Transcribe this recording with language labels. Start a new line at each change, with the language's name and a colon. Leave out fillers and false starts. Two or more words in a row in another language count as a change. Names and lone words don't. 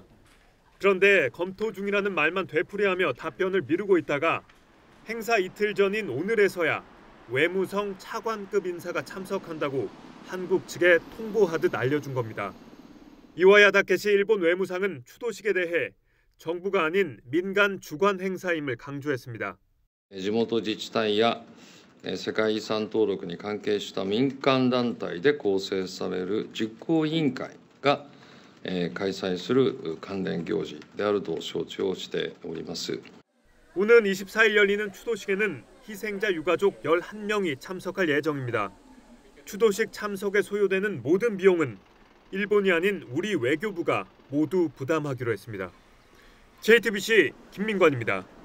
Korean: 그런데 검토 중이라는 말만 되풀이하며 답변을 미루고 있다가 행사 이틀 전인 오늘에서야 외무성 차관급 인사가 참석한다고 한국 측에 통보하듯 알려준 겁니다. 이와야 다케시 일본 외무상은 추도식에 대해 정부가 아닌 민간 주관 행사임을 강조했습니다.
Japanese: 地元自治体や世界遺産登録に関係した民間団体で構成される実行委員会が開催する関連行事であると承知をしております.
Korean: 오는 24일 열리는 추도식에는 희생자 유가족 11명이 참석할 예정입니다. 추도식 참석에 소요되는 모든 비용은 일본이 아닌 우리 외교부가 모두 부담하기로 했습니다. JTBC 김민관입니다.